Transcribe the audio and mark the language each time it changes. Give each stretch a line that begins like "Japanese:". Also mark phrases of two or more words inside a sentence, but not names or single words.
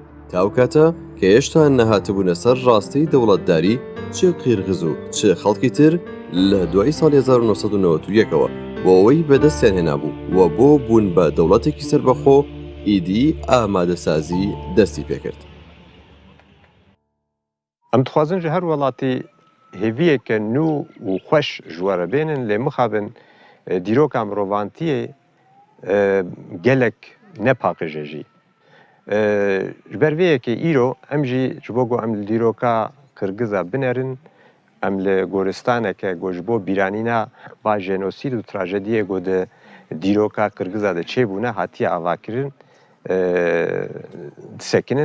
Central Kurdish: تاو کاتە کە هێشتا نەهاتبوونە سەر ڕاستی دەوڵەتداری چ قیرغیز و چ خەڵکی تر لە دوای ساڵی 1991ەوە بۆ ئەوەی بەدەستیان هێنابوو و بۆ بوون بە دەوڵەتێکی سەربەخۆ ئیدی ئامادەسازی دەستی پێکرد.
Kurdish: ئەم دخوازن ji her welatî hêviyeke nû û xweş ji we re bênin lê mixabin dîroka mirovantiyê gelek nepaqije jî. Ji ber vê yekê îro em jî ji bo ku em li dîroka Qirgiza binerin, em li goristaneke ku ji bo bîranîna va jenosîd û trajediyê ku di dîroka Qirgiza de çêbûne hatiye avakirin disekinin.